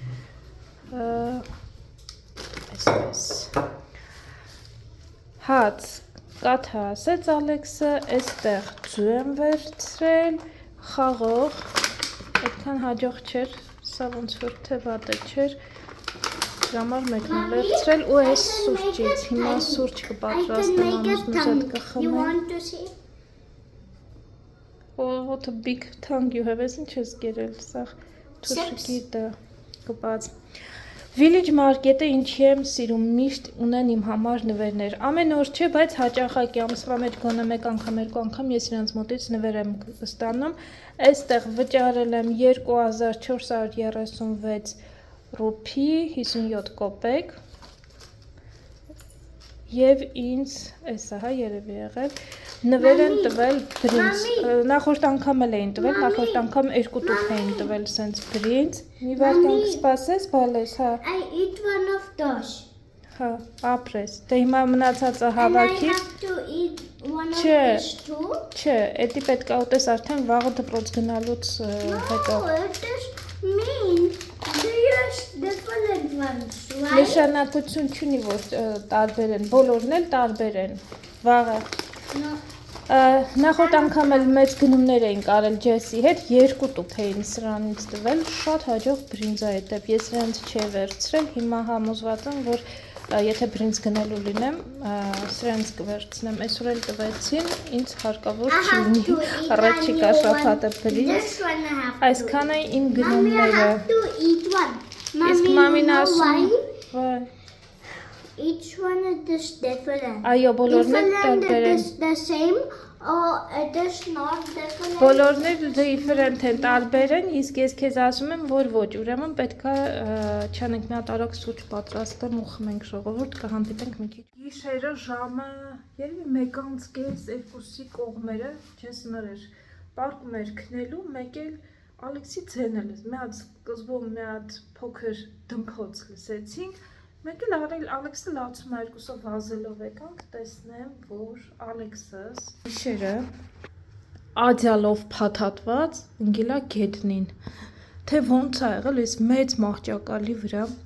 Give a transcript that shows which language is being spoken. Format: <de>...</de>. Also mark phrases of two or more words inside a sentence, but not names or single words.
<hy>այսպես, հաց, կաթը ասեց Ալեքսը, այստեղ ձու եմ վերցրել, խաղող, այդքան հաջող չէր, սա ոնց որ թե վատը չէր, համար մեկն եմ վերցրել ու այս սուրճից, հիմա սուրճ կպատրաստեմ ամուսնուց հետ կխմեմ։</hy> <en>What a big tongue you have,</en> <hy>ես ինչ ես կերել, սաղ թուշկի դա կպած։ Village Market-ը ինչի եմ սիրում, միշտ ունեն իմ համար նվերներ, ամեն օր չէ, բայց հաճախակի ամսվա մեջ գոնե մեկ անգամ, երկու անգամ ես իրանց մոտից նվեր եմ ստանում, այստեղ վճարել եմ 2436 ռուփի 57 կոպեկ և ինձ, այսա հա երևի եղել, նվեր են տվել բրինձ, նախորդ անգամ էլ էին տվել, նախորդ անգամ 2 տուփ էին տվել սենց բրինձ, մի վարդանք սպասես, բալես, հա։</hy> <en>I eat one of those.</en> <hy>Հա, ապրես, դե հիմա մնացածը հավաքի։</hy> <en>And I have to eat one of these too?</en> <hy>Չէ, էդի պետք է ուտես արդեն վաղը դպրոց գնալուց հետո։</hy> <en>No, it is mean. Do you use different ones, right?</en> <hy>Նշանակություն չունի, որ տարբեր են, բոլորն էլ տարբեր են, վաղը։</hy> <en>No.</en> <hy>Նախորդ անգամ էլ մեծ գնումներ էին կարել Ջեսի հետ, 2 տուփ էին սրանից տվել, շատ հաջող բրինձ է հետև, ես նրանց չի վերցրել, հիմա համոզված եմ, որ եթե բրինձ գնելու լինեմ, սրանց կվերցնեմ, այսօր էլ տվեցին, ինձ հարկավոր չլինի, առաջիկա շաբաթը բրինձ, այսքան է իմ գնումները, իսկ մամին ասում,</hy> <en>Each one is different.</en> <hy>այո, բոլորն էլ տարբեր են,</hy> <en>Different, it is the same or it is not different.</en> <hy>բոլորն էլ different են, տարբեր են, իսկ ես քեզ ասում եմ, որ ոչ, ուրեմն պետք է չանենք մի հատ արագ սուրճ պատրաստեմ ու խմենք ժողովուրդ, կհանդիպենք մի քիչ։ Գիշերը ժամը երևի 1:30, 2-ի կողմերը, չես նրեր, պարկում էր քնելու, մեկ էլ Ալեքսի ձենել ես, մի հատ սկզբում մի հատ փոքր դմփոց լսեցինք, մեկ էլ Ալեքսը լացում է երկուսով վազելով եկանք, տեսնեմ, որ Ալեքսս գիշերը ադյալով փաթաթված ընկելա գետնին, թե ոնց է եղել, ես մեծ մահճակալի վրա,</hy>